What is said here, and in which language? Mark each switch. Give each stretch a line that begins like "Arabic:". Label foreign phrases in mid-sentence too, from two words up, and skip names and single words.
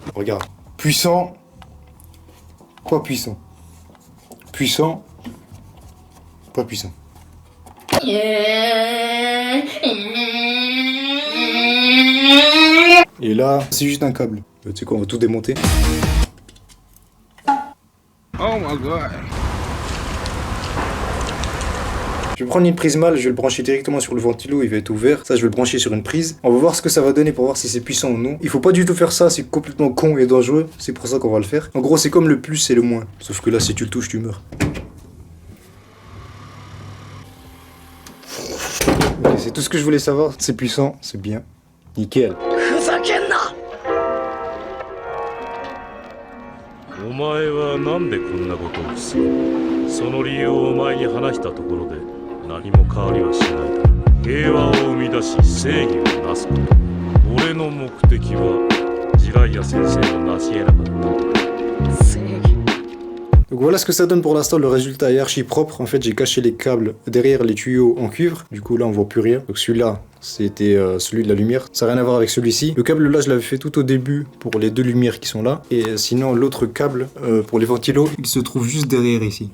French: Regarde. Puissant. Pas puissant. Puissant. Pas puissant. Et là, c'est juste un câble. Tu sais quoi, on va tout démonter.
English: Oh my god.
French: Je vais prendre une prise mâle, je vais le brancher directement sur le ventilo, il va être ouvert. Ça, je vais le brancher sur une prise. On va voir ce que ça va donner pour voir si c'est puissant ou non. Il faut pas du tout faire ça, c'est complètement con et dangereux. C'est pour ça qu'on va le faire. En gros, c'est comme le plus et le moins. Sauf que là, si tu le touches, tu meurs. Ok, c'est tout ce que je voulais savoir. C'est puissant, c'est bien. Nickel.
Japanese: お前はなんでこんなことをする。その理由をお前に話したところで何も変わりはしないだろう。平和を生み出し正義をなすこと。俺の目的はジライア先生が成し得なかった。正義。
French: Donc voilà ce que ça donne pour l'instant, le résultat est archi propre. En fait, j'ai caché les câbles derrière les tuyaux en cuivre. Du coup, là, on voit plus rien. Donc celui-là, c'était celui de la lumière. Ça n'a rien à voir avec celui-ci. Le câble là, je l'avais fait tout au début pour les deux lumières qui sont là. Et sinon, l'autre câble pour les ventilos, il se trouve juste derrière ici.